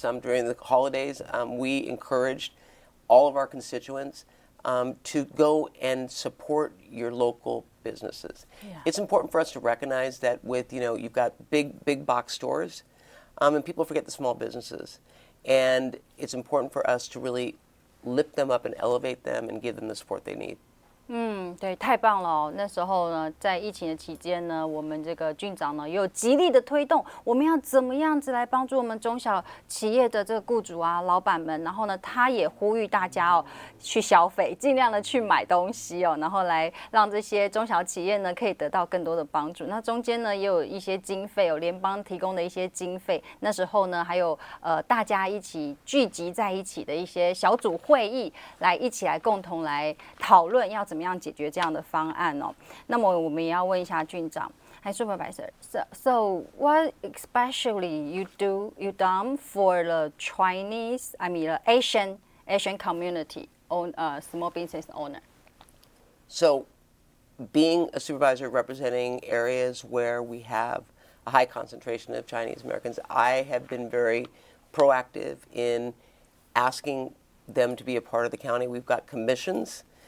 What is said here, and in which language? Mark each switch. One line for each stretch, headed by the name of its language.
English: During the holidays, we encouraged all of our constituents to go and support your local businesses. Yeah. It's important for us to recognize that with, you've got big box stores, and people forget the small businesses. And it's important for us to really lift them up and elevate them and give them the support they need.
Chinese: 对，太棒了哦！那时候呢，在疫情的期间呢，我们这个郡长呢，也有极力的推动，我们要怎么样子来帮助我们中小企业的这个雇主啊、老板们。然后呢，他也呼吁大家哦，去消费，尽量的去买东西哦，然后来让这些中小企业呢，可以得到更多的帮助。那中间呢，也有一些经费，有联邦提供的一些经费。那时候呢，还有大家一起聚集在一起的一些小组会议，来一起来共同来讨论要怎么样解决这样的方案哦。那么我们也要问一下郡长，还 Supervisor。
English: So what especially you done for the Chinese, Asian community on small business owner? So, being a supervisor representing areas where we have a high concentration of Chinese Americans, I have been very proactive in asking them to be a part of the county. We've got commissions.